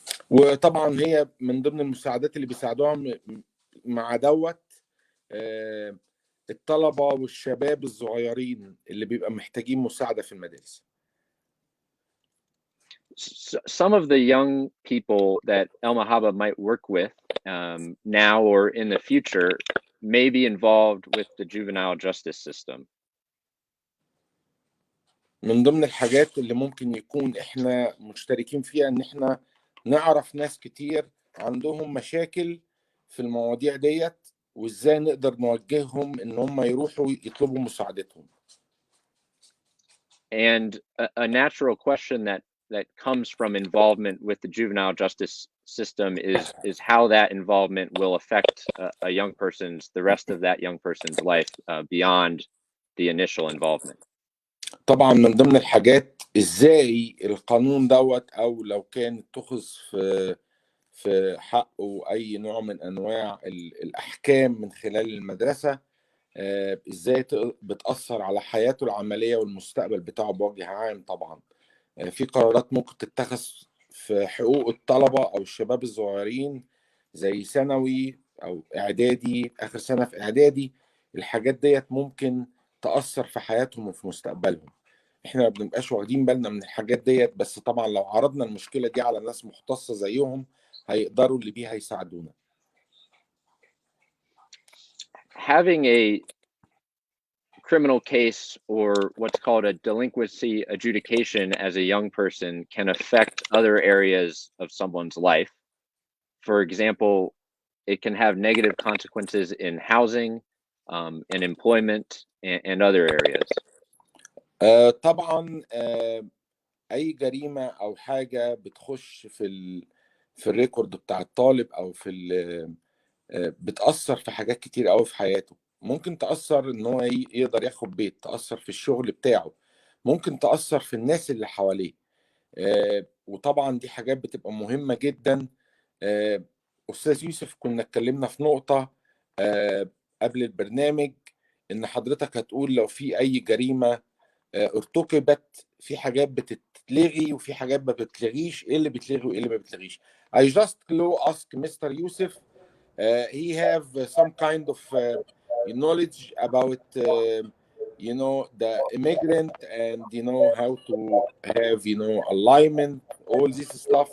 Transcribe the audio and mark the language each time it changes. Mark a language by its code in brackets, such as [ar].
[ar] وطبعا هي من ضمن المساعدات اللي بيساعدوها مع دوت الطلبة والشباب الصغيرين اللي بيبقى محتاجين مساعدة في المدارس. [en] Some of the young people that El-Mahaba might work with now or in the future may be involved with the juvenile justice system. [ar] من ضمن الحاجات اللي ممكن يكون احنا مشتركين فيها ان احنا نعرف ناس كتير عندهم مشاكل في المواضيع ديت، وازاي نقدر نوجههم ان هم يروحوا يطلبوا مساعدتهم. [en] And a natural question that comes from involvement with the juvenile justice system is how that involvement will affect the rest of that young person's life beyond the initial involvement. [ar] طبعا من ضمن الحاجات ازاي القانون دوت، او لو كان اتخذ في حقه اي نوع من انواع الاحكام من خلال المدرسة، ازاي بتأثر على حياته العملية والمستقبل بتاعه بوجه عام. طبعا في قرارات ممكن تتخذ في حقوق الطلبة او الشباب الصغيرين زي ثانوي او اعدادي، اخر سنة في اعدادي. الحاجات ديت ممكن تأثر في حياتهم وفي مستقبلهم. احنا ما بنبقاش واخدين بالنا من الحاجات ديت، بس طبعا لو عرضنا المشكلة دي على ناس مختصة زيهم هيقدروا اللي بيها يساعدونا. [en] Having a criminal case, or what's called a delinquency adjudication as a young person, can affect other areas of someone's life. For example, it can have negative consequences in housing, in employment, and other areas. [ar] طبعا اي جريمة او حاجة بتخش في الريكورد بتاع الطالب او بتأثر في حاجات كتير قوي في حياته. ممكن تأثر ان هو يقدر ياخد بيت، تأثر في الشغل بتاعه، ممكن تأثر في الناس اللي حواليه. وطبعا دي حاجات بتبقى مهمة جدا. أستاذ يوسف كنا اتكلمنا في نقطة قبل البرنامج، ان حضرتك هتقول لو في اي جريمة ارتكبت، في حاجات بتتلغي وفي حاجات ما بتتلغيش. ايه اللي بتلغي وايه اللي ما بتتلغيش؟ [en] I just ask Mr. Yusuf. He have some kind of knowledge about the immigrant, and how to have alignment, all this stuff.